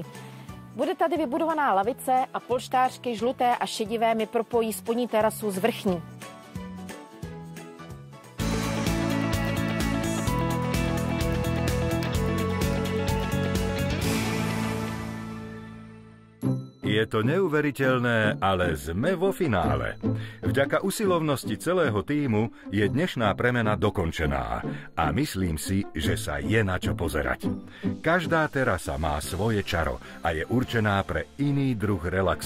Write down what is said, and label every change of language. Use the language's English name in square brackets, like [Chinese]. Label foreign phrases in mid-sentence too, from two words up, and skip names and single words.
[Czech] Bude tady vybudovaná lavice a polštářky žluté a šedivé mi propojí spodní terasu s vrchní. [Slovak] Je to neuveriteľné, ale sme vo finále. Vďaka usilovnosti celého tímu je dnešná premena dokončená a myslím si, že sa je na čo pozerať. Každá terasa má svoje čaro a je určená pre iný druh relaxu.